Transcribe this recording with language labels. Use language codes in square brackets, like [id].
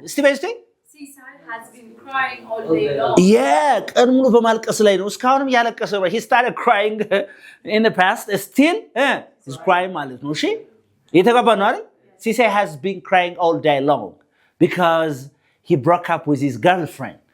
[am] እስቲ በስቲ [en] ሲሳይ has been crying all day long. [am] ቀን ሙሉ በማልቀስ ላይ ነው። እስካሁንም ያለቀሰ ነው። [en] He started crying in the past still he's crying [am] ማለት ነው። እሺ የተገባ ነው አይደል? [en] ሲሳይ has been crying all day long because he broke up with his girlfriend.